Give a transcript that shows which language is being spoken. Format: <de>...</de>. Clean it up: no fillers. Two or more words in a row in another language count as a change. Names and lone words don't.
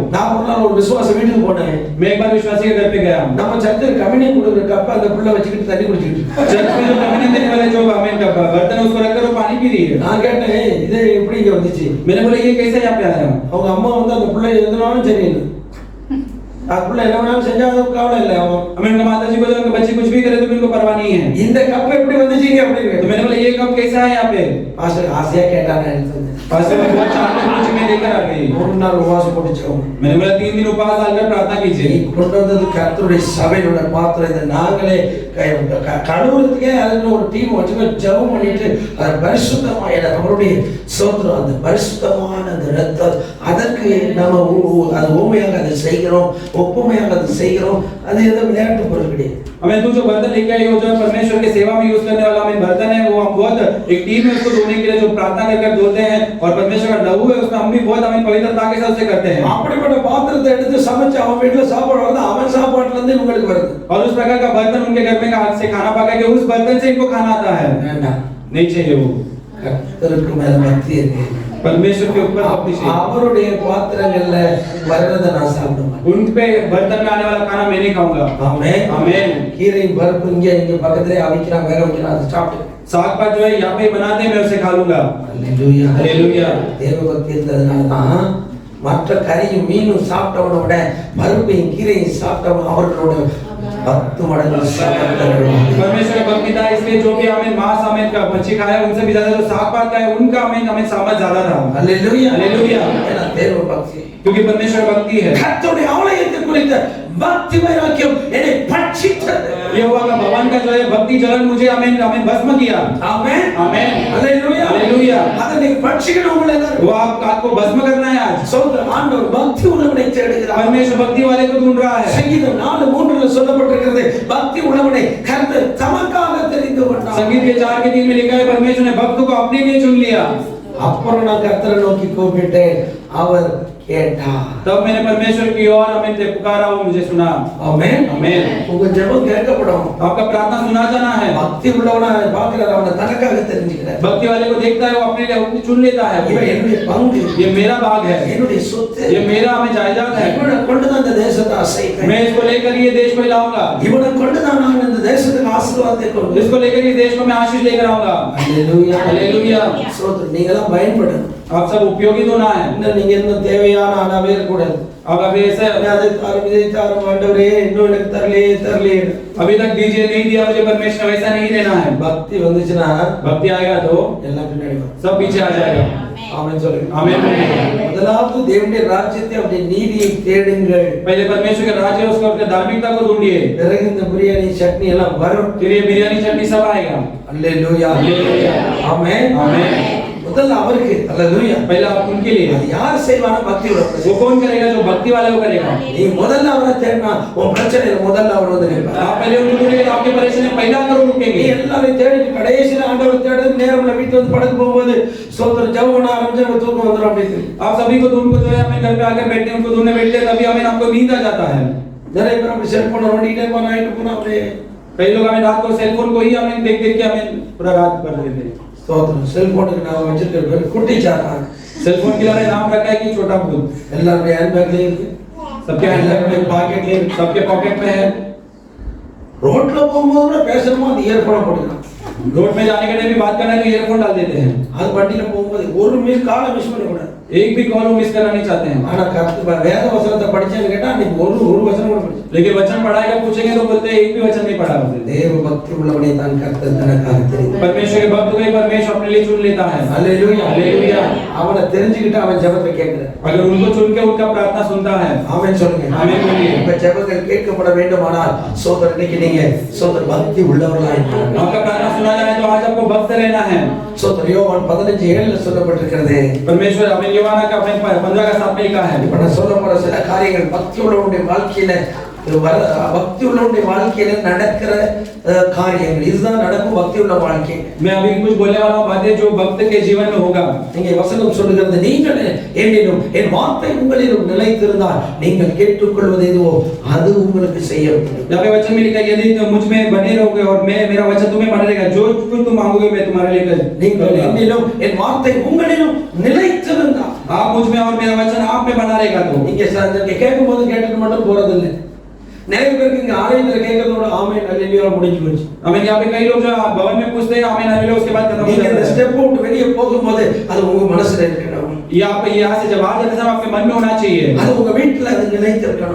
<ta>நான் ஒரு நாள் ஒரு விசுவாச வீட்டுக்கு போனேன்.</ta> <hi>मैं एक बार विश्वासी के घर पे गया।</hi> <ta>நம்ம சர்ச்சில் கம்யூனியன் கொடுக்குற கப்ப அந்த புள்ள வச்சுக்கிட்டு தண்ணி குடிச்சிட்டு</ta> <hi>चर्च में जो कम्युनियन देने वाले जो आमीन का बर्तन है उसको रखकर वो पानी पी रही है।</hi> <ta>நான் கேட்டேன், இது எப்படி இங்க வந்துச்சு?</ta> <hi>मैंने बोला ये कैसे यहाँ पे आया?</hi> <ta>அவங்க அம்மா வந்து அந்த பிள்ளை எதுனாலும் சரியில்லை, அந்த பிள்ளை என்ன வேணாலும் செஞ்சா அதுக்கு கவலை இல்லை. அவன்</ta> <hi>हमें उनका माता जी को जब उनके बच्चे कुछ भी करे तो भी उनको परवाह नहीं है।</hi> <ta>இந்த கப் எப்படி வந்துச்சுங்க அப்படின்னு</ta> <hi>तो</hi> <ta>கேட்டேன்.</ta> <hi>मैंने बोला ये कब कैसा है यहाँ पे?</hi> <ta>பாஸ்டர் ஆசையா கேட்டானே எடுத்து</ta> <hi>पास में बहुत चाहते कुछ मैं लेकर आ गई।</hi> <ta>ஒரு நாள் உபவாசம் போட்டுச்சோம்.</ta> <hi>मैंने बोला 3 दिन उपवास डालकर प्रार्थना कीजिए।</hi> <ta>கொண்டு வந்தது கர்த்தருடைய சபையிலுள்ள பாத்திரம், இதை நாங்களே கழுவுறதுக்கே அதுல ஒரு டீம் வச்சுக்க ஜெபம் பண்ணிட்டு அதை பரிசுத்தமா நம்மளுடைய சோத்திரம், அந்த பரிசுத்தமான அந்த ரத்தம், அதற்கு நம்ம அது ஊமையாக அதை செய்கிறோம், ஒப்புமையாக அதை செய்கிறோம். அது ஏதோ விளையாட்டு பொருள் கிடையாது.</ta> <hi>हमें तू जो बर्तन लेके आई हो जो परमेश्वर की सेवा में यूज करने वाला हमें बर्तन है, वो हम बहुत एक टीम है उसको धोने के लिए जो प्रार्थना कर धोते हैं, और परमेश्वर का लहू है उसमें हम भी बहुत हमें पवित्रता के साथ से करते हैं।</hi> <ta>அப்படிப்பட்ட பாத்திரத்தை எடுத்து சமைச்சு அவன் வீட்டுல சாப்பாடு வருது, அவன் சாப்பாட்டுல இருந்து உங்களுக்கு வருது.</ta> <hi>और उस प्रकार का बर्तन उनके घर में हाथ से खाना पका के उस बर्तन से इनको खाना आता है।</hi> <ta>வேண்டாம்,</ta> <hi>नहीं चाहिए वो।</hi> <ta>கர்த்தருக்கு மேல பக்தி இருக்கு,</ta> <hi>परमेश्वर के ऊपर भक्ति चाहिए।</hi> <ta>அவருடைய பாத்திரங்கள்ல வர்றதை நான் சாப்பிடுவேன்.</ta> <hi>उन पे बर्तन में आने वाला खाना मैं नहीं खाऊंगा।</hi> <ta>ஆமென்</ta> <hi>आमीन।</hi> <ta>கீரை பருப்பு இங்க பக்கத்துல அவிக்கிறான், வேக வைக்கிறான், அதை சாப்பிட்டு</ta> <hi>साग पात जो है यहाँ पे बनाते हैं मैं उसे खा लूंगा।</hi> <ta>அல்லேலூயா</ta> <hi>हालेलुया।</hi> <ta>தேவ பக்தி இருந்ததுனால தான் மற்ற கறியும் மீனும் சாப்பிட்டவனை விட பருப்பையும் கீரையும் சாப்பிட்டவன் அவர்களோட 10 மடங்கு சாப்பிட்டார்கள்.</ta> <hi>परमेश्वर का भक्ति था इसलिए जो भी हमें मांस हमें का मच्छी खाया उनसे भी ज्यादा जो साग पात खाया उनका हमें सामर्थ ज्यादा था।</hi> <ta>அல்லேலூயா</ta> <hi>हालेलुया।</hi> <ta>ஏன்னா தேவ பக்தி,</ta> <hi>क्योंकि परमेश्वर भक्ति है।</hi> <ta>கர்த்தருடைய ஆலயத்தை குறித்த பக்தி வைராக்கியம் என்னை பட்சித்தது.</ta> <hi>यहोवा का भवन का जो है भक्ति जलन मुझे हमें भस्म किया।</hi> <ta>ஆமென்</ta> <hi>आमीन।</hi> <ta>அல்லேலூயா</ta> <hi>हालेलुया।</hi> <ta>அதை நீ பட்சிக்கணும். உங்களை எல்லாரும்</ta> <hi>वो आपको भस्म करना है आज।</hi> <ta>சோதரன் ஆண்டவர் பக்தி உள்ளவனை தேடுகிறார்.</ta> <hi>परमेश्वर भक्ति वाले को ढूंढ रहा है।</hi> <ta>சங்கீதம் 4:3 சொல்லப்பட்டிருக்கிறது, பக்தி உள்ளவனை கர்த்தர் தமக்காக தெரிந்து கொண்டார்.</ta> <hi>संगीत के 4 के 3 में लिखा है परमेश्वर ने भक्त को अपने लिए चुन लिया।</hi> <ta>அப்புறம் நான் கர்த்தரை நோக்கி கூப்பிட்டேன், அவர் கேட்டார்.</ta> <hi>तब मैंने परमेश्वर की ओर आमीन से पुकारा, वो मुझे सुना।</hi> <ta>ஆமென்.</ta> <hi>आमीन।</hi> <ta>உங்க ஜெபம் கேட்கப்படும்.</ta> <hi>आपका प्रार्थना सुना जाना है।</hi> <ta>பக்தி உள்ளவனா பார்க்கிறார், அவனை தனக்காக தெரிஞ்சுக்கிறார்.</ta> <hi>भक्ति वाले को देखता है, वो अपने लिए अपनी चुन लेता है।</hi> <ta>இவன் என்னுடைய பங்கு,</ta> <hi>ये मेरा भाग है,</hi> <ta>என்னுடைய சொத்து,</ta> <hi>ये मेरा हमें जायदाद है।</hi> <ta>இவனை கொண்டுதான் இந்த தேசத்தை அசைப்பேன்.</ta> <hi>मैं इसको लेकर ये देश को हिलाऊंगा,</hi> <ta>இவனை கொண்டுதான் நான் இந்த தேசத்துக்கு ஆசீர்வாதத்தை கொண்டு</ta> <hi>इसको लेकर ये देश को मैं आशीष लेकर आऊंगा।</hi> <ta>அல்லேலூயா.</ta> <hi>हालेलुया।</hi> <ta>ஸ்தோத்திரம். நீங்களாம் பயன்படணும்.</ta> <hi>आप सब उपयोगी तो ना है।</hi> <ta>இன்னும் நீங்க இன்னும் தேவையான ஆளாவே இருக்கக்கூடாது.</ta> <hi>अब अभी ऐसे</hi> <ta>அதை தாரும் இதை தாரும் ஆண்டவரே இன்னும் எனக்கு தரலையே.</ta> <hi>अभी तक दीजिए नहीं दिया मुझे परमेश्वर, वैसा नहीं रहना है।</hi> <ta>பக்தி வந்துச்சுன்னா</ta> <hi>भक्ति आएगा तो</hi> <ta>எல்லாம் பின்னாடி வரும்.</ta> <hi>सब पीछे आ जाएगा।</hi> <ta>ஆமென் சொல்லுங்க.</ta> <hi>आमीन।</hi> <ta>முதலாவது தேவனுடைய ராஜ்யத்தை அவருடைய நீதியை தேடுங்கள்.</ta> <hi>पहले परमेश्वर के राज्य उसको उसके धार्मिकता को ढूंढिए,</hi> <ta>பிறகு இந்த பிரியாணி சட்னி எல்லாம் வரும்.</ta> <hi>फिर ये बिरयानी चटनी सब आएगा।</hi> <ta>அல்லேலூயா.</ta> <hi>हालेलुया।</hi> <ta>ஆமென்.</ta> <hi>आमीन।</hi> <ta>முதல்ல அவருக்கு அல்லேலூயா.</ta> <hi>पहले आप उनके लिए,</hi> <ta>அது யார் செய்வானா பக்தி</ta> <hi>वो</hi> <ta>உள்ளவன்.</ta> <hi>कौन करेगा? जो भक्ति वाले वो करेगा।</hi> <ta>நீ முதல்ல அவரை தேடினா உன் பிரச்சனையில முதல்ல அவர் வந்து நிற்பார்.</ta> <hi>आप पहले उनको ढूंढेंगे तो आपकी परेशानी पहला अंदर</hi> <ta>நீ</ta> <hi>रुकेंगे।</hi> <ta>எல்லாரையும் தேடி கடைசியில ஆண்டவர் தேடுறது நேரம்ல வீட்டுல வந்து படுக்க போகும்போது சோதர ஜெபம் பண்ண ஆரம்பிச்சு தூக்கம் வந்துடும் அப்படின்னு.</ta> <hi>आप सभी को ढूंढ को जो है हमें घर पे आकर बैठते हैं, उनको ढूंढने बैठते हैं, तभी हमें आपको नींद आ जाता है।</hi> <ta>நிறைய பேர் அப்படி செல்போன் நோண்டிட்டே போனா நைட்டு போனா அப்படியே</ta> <hi>कई लोग हमें रात को सेलफोन को ही हमें देख देख के हमें पूरा रात कर देते हैं।</hi> <ta>ஸ்தோத்திரம். செல்போனுக்கு நான் வச்சிருக்கிற பேர் குட்டி சாத்தா.</ta> <hi>सेलफोन के लिए नाम रखा है कि छोटा भूत।</hi> <ta>எல்லாருடைய ஹேண்ட் பேக்லயும் இருக்கு,</ta> <hi>सबके</hi> <ta>எல்லாருடைய பாக்கெட்லயும் இருக்கு.</ta> <hi>सबके पॉकेट में है।</hi> <ta>ரோட்ல போகும்போது கூட பேசணுமா அந்த இயர்போனை போட்டுக்கலாம்.</ta> <hi>रोड में जाने के लिए भी बात करना है तो ईयरफोन डाल देते हैं।</hi> <ta>அது வண்டியில போகும்போது ஒரு காலை மிஸ் பண்ணக்கூடாது.</ta> <hi>एक भी कॉल वो मिस करना नहीं चाहते हैं।</hi> <ta>ஆனா வேத வசனத்தை படிச்சேன்னு கேட்டா அன்னைக்கு ஒரு வசனம் கூட படிச்சேன்.</ta> <hi>लेकिन वचन पढ़ाएगा पूछेंगे तो बोलते हैं एक भी वचन नहीं पढ़ा होते।</hi> <ta>தேவ பக்தி உள்ளவனை தான் கர்த்தர் தனக்காக தெரிந்து.</ta> <hi>परमेश्वर के भक्त को ही परमेश्वर अपने लिए चुन लेता है।</hi> <ta>அல்லேலூயா.</ta> <hi>हालेलुया।</hi> <ta>அவனை தெரிஞ்சுக்கிட்டு அவன் ஜெபத்தை கேட்கிறான்.</ta> <hi>अगर उनको चुन के उनका प्रार्थना सुनता है।</hi> <ta>ஆமென் சொல்லுங்க. ஆமென் சொல்லுங்க. இப்ப ஜெபங்கள் கேட்கப்பட வேண்டுமானால் சோதர இன்னைக்கு நீங்க சோதர பக்தி உள்ளவர்களா இருக்கணும்.</ta> <hi>आपका प्रार्थना सुना जाए तो आज आपको भक्त रहना है।</hi> <ta>சோதர யோவான் 15:7 சொல்லப்பட்டிருக்கிறது.</ta> <hi>परमेश्वर हमें யோவானா का अपने 15 का 7 में लिखा है।</hi> <ta>இப்ப நான் சொல்ல போற சில காரியங்கள் பக்தி உள்ளவனுடைய வாழ்க்கையில பக்தி உள்ளவனுடைய வாழ்க்கையில நடக்கிற காரியங்கள் இதுதான் நடக்கும் பக்தி உள்ள வாழ்க்கை.</ta> <hi>मैं अभी कुछ बोलने वाला हूं बातें जो भक्त के जीवन में होगा।</hi> <ta>நீங்க வசனம் சொல்லுகிறது நீங்கள் என்னிலும் என் வார்த்தை உங்களிலும் நிலைத்திருந்தால் நீங்கள் கேட்டுக்கொள்வது எதுவோ அது உங்களுக்கு செய்யப்படும்.</ta> <hi>यहाँ पे वचन में लिखा है यदि तुम मुझ में बने रहोगे और मैं मेरा वचन तुम्हें बना रहेगा, जो कुछ तुम मांगोगे मैं तुम्हारे लिए कर</hi> <ta>நீங்கள் என்னிலும் என் வார்த்தை உங்களிலும் நிலைத்திருந்தால்</ta> <hi>आप मुझ में और मेरा वचन आप में बना रहेगा तो</hi> <ta>நீங்க கேட்கும்போது கேட்டுட்டு மட்டும் போறது இல்லை. நிறைய பேருக்கு இங்க ஆலயத்துல கேட்கறதோட ஆமென் அல்லேலூயா முடிஞ்சு போச்சு.</ta> <hi>हमें यहाँ पे कई लोग जो भवन में पूछते हैं आमीन हालेलुया, उसके बाद खत्म हो</hi> <ta>நீங்க இந்த</ta> <hi>जाता है।</hi> <ta>ஸ்டெப் விட்டு வெளியே போகும்போது அது உங்க மனசுல இருக்கணும்.</ta> <hi>यहाँ से जब आ जाते हैं आपके मन में होना चाहिए,</hi> <ta>அது உங்க வீட்டுல அது நிலைத்திருக்கணும்.</ta>